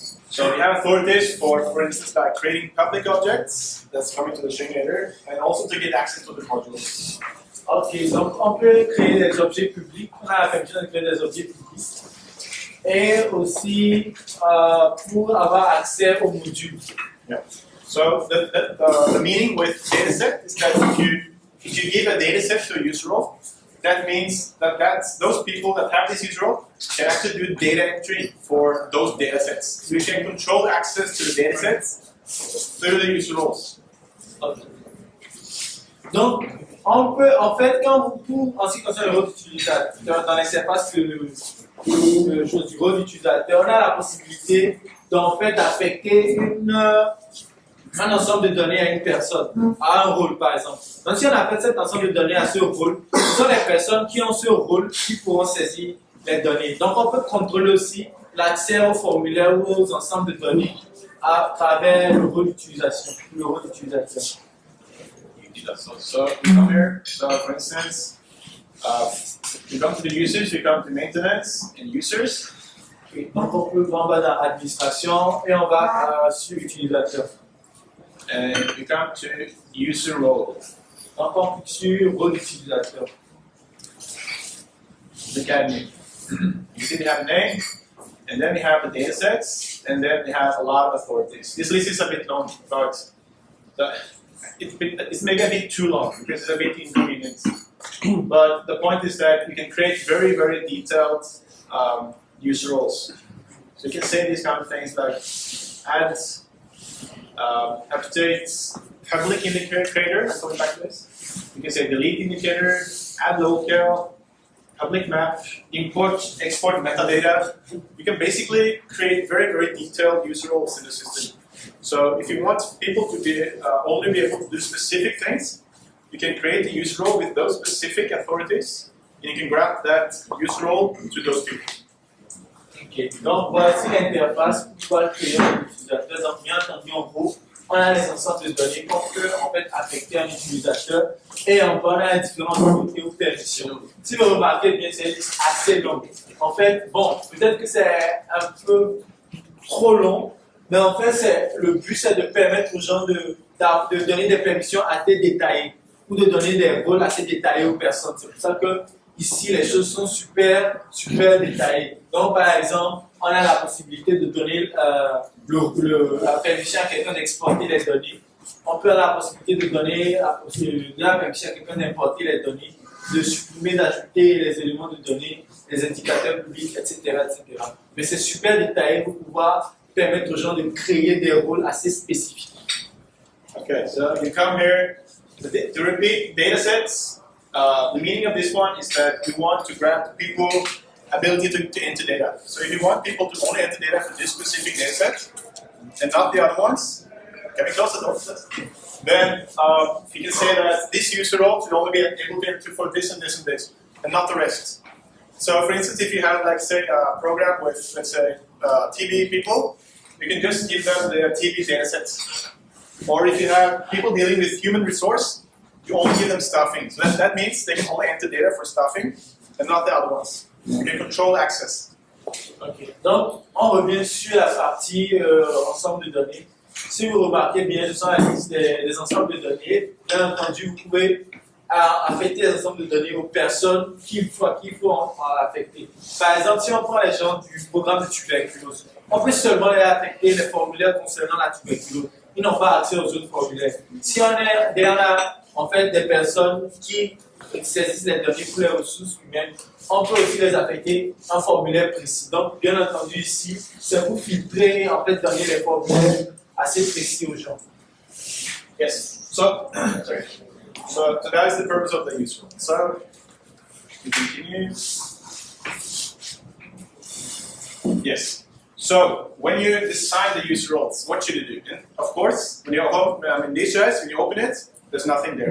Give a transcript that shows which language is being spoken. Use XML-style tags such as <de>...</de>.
<en>So we have authorities for instance, like creating public objects, that's coming to the string later, and also to get access to the modules.</en> <fr>Ok, donc on peut créer des objets publics, on a la permission de créer des objets publics, et aussi pour avoir accès aux modules.</fr> <en>Yeah. So the meaning with dataset is that if you give a dataset to a user role, that means that those people that have this user role can actually do data entry for those datasets. So you can control access to the datasets through the user roles. Okay.</en> <fr>Donc, on peut, en fait, en ce qui concerne le rôle d'utilisateur, dans l'espace du rôle d'utilisateur, on a la possibilité d'en fait d'affecter un ensemble de données à une personne, à un rôle par exemple. Donc si on affecte cet ensemble de données à ce rôle, ce sont les personnes qui ont ce rôle qui pourront saisir les données. Donc on peut contrôler aussi l'accès aux formulaires ou aux ensembles de données à travers le rôle d'utilisation, le rôle d'utilisateur.</fr> <en>So we come here. So for instance, you come to the users, you come to maintenance and users. Okay.</en> <fr>Donc on peut en bas dans administration et on va sur utilisateur.</fr> <en>And we come to user role.</en> <fr>Donc on clique sur rôle d'utilisateur.</fr> <en>Look at me. You see they have a name, and then we have the datasets, and then they have a lot of authorities. This list is a bit long, but it's maybe a bit too long because it's a bit inconvenient. But the point is that you can create very, very detailed user roles. So you can say these kind of things like add update public indicator, I'm coming back to this. You can say delete indicator, add local, public map, import, export metadata. You can basically create very, very detailed user roles in the system. So if you want people to be only be able to do specific things, you can create a user role with those specific authorities, and you can grab that user role to those people.</en> <fr>Ok, donc voici l'interface pour pouvoir créer un utilisateur. Donc bien entendu, en gros, on a les ensembles de données qu'on peut en fait affecter à un utilisateur et on a différentes autorités ou permissions. Si vous remarquez bien, c'est assez long. En fait, bon, peut-être que c'est un peu trop long, mais en fait, le but c'est de permettre aux gens de donner des permissions assez détaillées ou de donner des rôles assez détaillés aux personnes. C'est pour ça que ici, les choses sont super détaillées. Donc, par exemple, on a la possibilité de donner la permission à quelqu'un d'exporter les données on peut avoir la possibilité de donner la possibilité, même si quelqu'un d'importer les données, de supprimer, d'ajouter les éléments de données, les indicateurs publics, etc., etc. Mais c'est super détaillé pour pouvoir permettre aux gens de créer des rôles assez spécifiques.</fr> <en>Okay, so you come here to repeat data sets. The meaning of this one is that we want to grant people ability to enter data. So if you want people to only enter data for this specific data set and not the other ones, can we close the door? Then you can say that this user role should only be able to enter for this and this and this, and not the rest. So for instance, if you have, like, say, a program with, let's say, TB people, you can just give them their TB data sets. Or if you have people dealing with human resource, you only give them staffing. So that means they can only enter data for staffing and not the other ones. You can control access. Okay.</en> <fr>Donc, on revient sur la partie ensemble de données. Si vous remarquez bien, ce sont la liste des ensembles de données. Bien entendu, vous pouvez affecter les ensembles de données aux personnes qu'il faut affecter. Par exemple, si on prend les gens du programme de tuberculose, on peut seulement les affecter les formulaires concernant la tuberculose. Ils n'ont pas accès aux autres formulaires. Si on a en fait des personnes qui saisissent les données pour les ressources humaines, on peut aussi les affecter un formulaire précis. Donc, bien entendu, ici, c'est pour filtrer et en fait donner les formulaires assez précis aux gens.</fr> <en>Yes. So that is the purpose of the use role. So we continue. Yes. So when you decide the user roles, what should you do? And of course, when you're home in DHIS, when you open it, there's nothing there.</en>